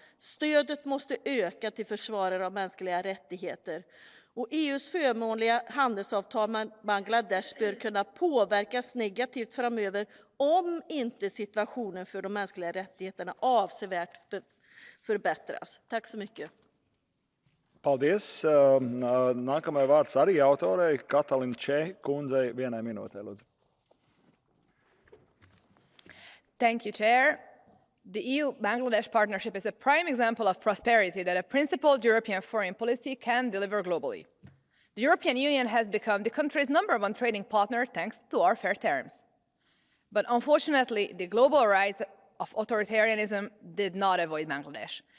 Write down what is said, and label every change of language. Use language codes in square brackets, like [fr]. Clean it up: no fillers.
[sv] Stödet måste öka till försvarare av mänskliga rättigheter. Och EU:s förmånliga handelsavtal med Bangladesh bör kunna påverkas negativt framöver om inte situationen för de mänskliga rättigheterna avsevärt förbättras. Tack så mycket. [lv] Paldies. Nākamajai vārds arī autorei Katalin Čeh kundzei 1 minūtē, lūdzu. [en] Thank you, Chair. The EU-Bangladesh partnership is a prime example of prosperity that a principled European foreign policy can deliver globally. The European Union has become the country's #1 trading partner thanks to our fair terms. But unfortunately, the global rise of authoritarianism did not avoid Bangladesh.